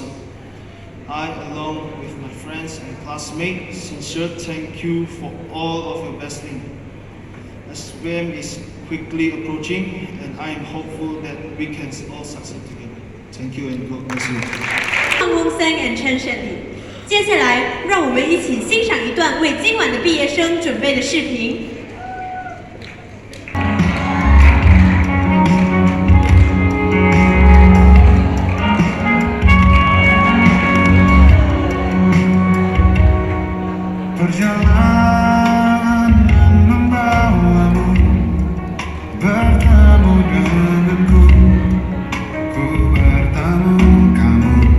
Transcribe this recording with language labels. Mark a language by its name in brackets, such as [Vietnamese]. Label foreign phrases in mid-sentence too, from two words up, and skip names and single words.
[English] I, along with my friends and classmates, sincere thank you for all of your blessings. SPM is quickly approaching, and I am hopeful that we can all succeed together. Thank you and God bless you. Pang Hong Seng and Chen Shenli。 [Chinese] 接下来，让我们一起欣赏一段为今晚的毕业生准备的视频。 [Indonesian] Perjalanan membawamu bertemu denganku, ku bertemu kamu